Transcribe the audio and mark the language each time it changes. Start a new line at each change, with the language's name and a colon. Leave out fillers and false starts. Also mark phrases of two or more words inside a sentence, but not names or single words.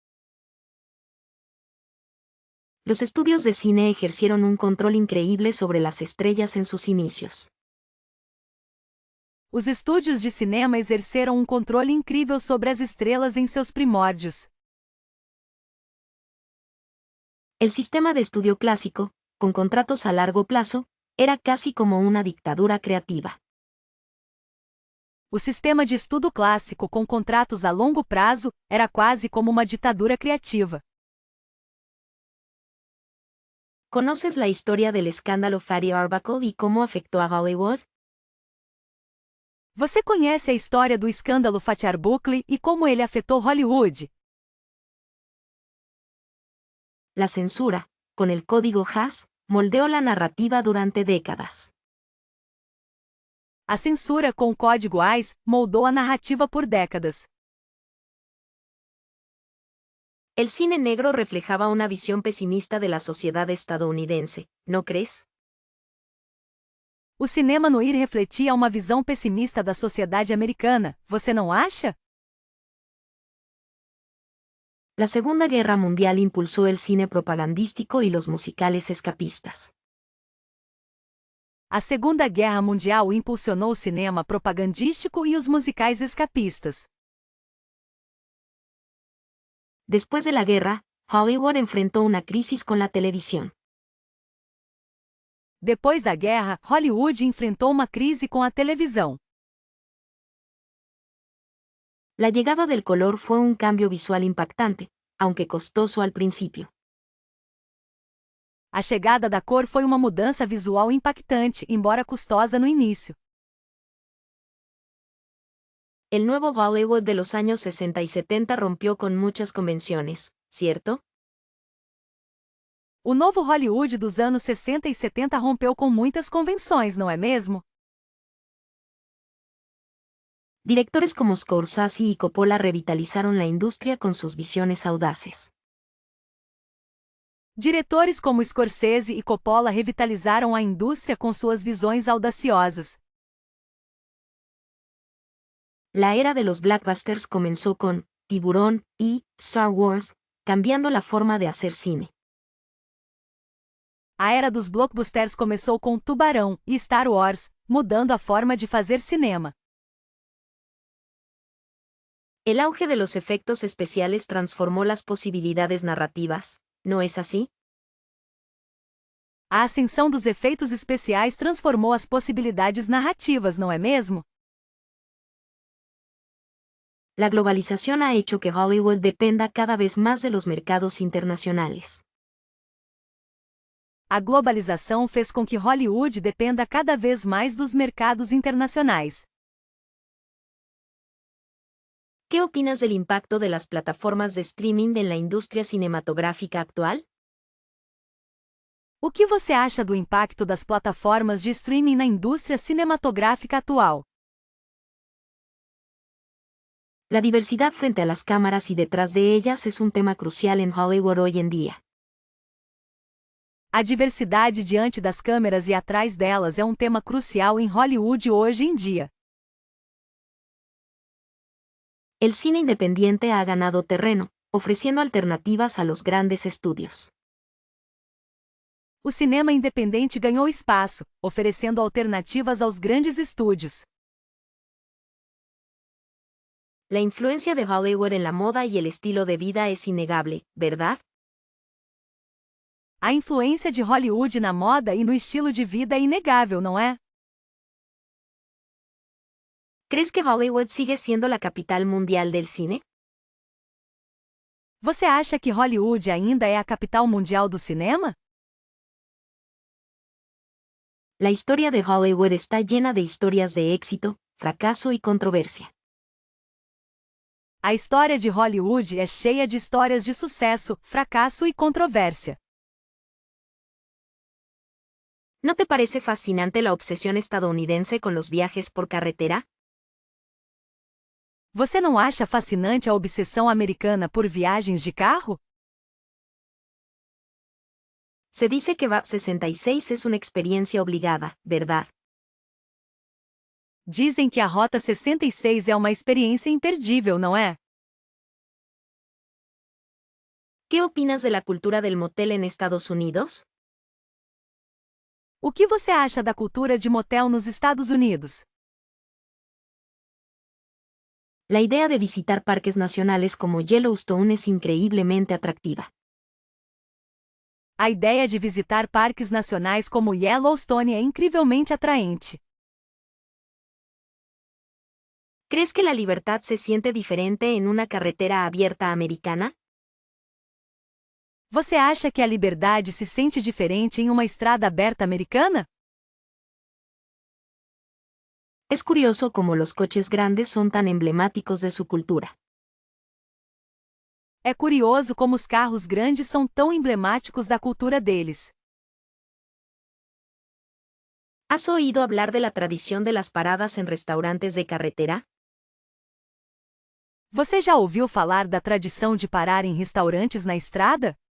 Spanish: Los estudios de cine ejercieron un control increíble sobre las estrellas en sus inicios.
Portuguese: Os estúdios de cinema exerceram um controle incrível sobre as estrelas em seus primórdios.
Spanish: El sistema de estudio clásico, con contratos a largo plazo, era casi como una dictadura creativa.
Portuguese: O sistema de estudo clássico com contratos a longo prazo era quase como uma ditadura criativa.
Spanish: ¿Conoces la historia del escándalo Fatty Arbuckle y cómo afectó a Hollywood?
Portuguese: Você conhece a história do escândalo Fatty Arbuckle e como ele afetou Hollywood?
Spanish: La censura, con el código Hays, moldeó la narrativa durante décadas.
Portuguese: A censura com o código Hays moldou a narrativa por décadas.
Spanish: El cine negro reflejaba una visión pesimista de la sociedad estadounidense, ¿no crees?
Portuguese: O cinema noir refletia uma visão pessimista da sociedade americana, você não acha?
Spanish: La Segunda Guerra Mundial impulsó el cine propagandístico y los musicales escapistas.
Portuguese: A Segunda Guerra Mundial impulsionou o cinema propagandístico e os musicais escapistas.
Spanish: Después de la guerra, Hollywood enfrentó una crisis con la televisión.
Portuguese: Depois da guerra, Hollywood enfrentou uma crise com a televisão.
Spanish: La llegada del color fue un cambio visual impactante, aunque costoso al principio.
Portuguese: A chegada da cor foi uma mudança visual impactante, embora custosa no início.
Spanish: El nuevo Hollywood de los años 60 y 70 rompió con muchas convenciones, ¿cierto?
Portuguese: O novo Hollywood dos anos 60 e 70 rompeu com muitas convenções, não é mesmo?
Spanish: Directores como Scorsese y Coppola revitalizaron la industria con sus visiones audaces.
Portuguese: Diretores como Scorsese e Coppola revitalizaram a indústria com suas visões audaciosas.
Spanish: La era de los blockbusters comenzó con Tiburón y Star Wars, cambiando la forma de hacer cine.
Portuguese: A era dos blockbusters começou com Tubarão e Star Wars, mudando a forma de fazer cinema.
Spanish: El auge de los efectos especiales transformó las posibilidades narrativas, ¿no es así?
Portuguese: A ascensão dos efeitos especiais transformou as possibilidades narrativas, não é mesmo?
Spanish: La globalización ha hecho que Hollywood dependa cada vez más de los mercados internacionales.
Portuguese: A globalização fez com que Hollywood dependa cada vez mais dos mercados internacionais.
Spanish: ¿Qué opinas del impacto de las plataformas de streaming en la industria cinematográfica actual?
Portuguese: O que você acha do impacto das plataformas de streaming na indústria cinematográfica atual?
Spanish: La diversidad frente a las cámaras y detrás de ellas es un tema crucial en Hollywood hoy en día.
Portuguese: A diversidade diante das câmeras e atrás delas é um tema crucial em Hollywood hoje em dia.
Spanish: El cine independiente ha ganado terreno, ofreciendo alternativas a los grandes estudios.
Portuguese: O cinema independente ganhou espaço, oferecendo alternativas aos grandes estúdios.
Spanish: La influencia de Hollywood en la moda y el estilo de vida es innegable, ¿verdad?
Portuguese: A influência de Hollywood na moda e no estilo de vida é inegável, não é?
Spanish: ¿Crees que Hollywood sigue siendo la capital mundial del cine?
Portuguese: Você acha que Hollywood ainda é a capital mundial do cinema?
Spanish: La historia de Hollywood está llena de historias de éxito, fracaso y controversia.
Portuguese: A história de Hollywood é cheia de histórias de sucesso, fracasso e controvérsia.
Spanish: ¿No te parece fascinante la obsesión estadounidense con los viajes por carretera?
Portuguese: Você não acha fascinante a obsessão americana por viagens de carro?
Spanish: Se dice que VA 66 es una experiencia obligada, ¿verdad?
Portuguese: Dizem que a Rota 66 é uma experiência imperdível, não é?
Spanish: ¿Qué opinas de la cultura del motel en Estados Unidos?
Portuguese: O que você acha da cultura de motel nos Estados Unidos?
Spanish: La idea de visitar parques nacionales como Yellowstone es increíblemente atractiva.
Portuguese: A ideia de visitar parques nacionais como Yellowstone é incrivelmente atraente.
Spanish: ¿Crees que la libertad se siente diferente en una carretera abierta americana?
Portuguese: Você acha que a liberdade se sente diferente em uma estrada aberta americana?
Spanish: Es curioso cómo los coches grandes son tan emblemáticos de su cultura.
Portuguese: É curioso como os carros grandes são tão emblemáticos da cultura deles.
Spanish: ¿Has oído hablar de la tradición de las paradas en restaurantes de carretera?
Portuguese: Você já ouviu falar da tradição de parar em restaurantes na estrada?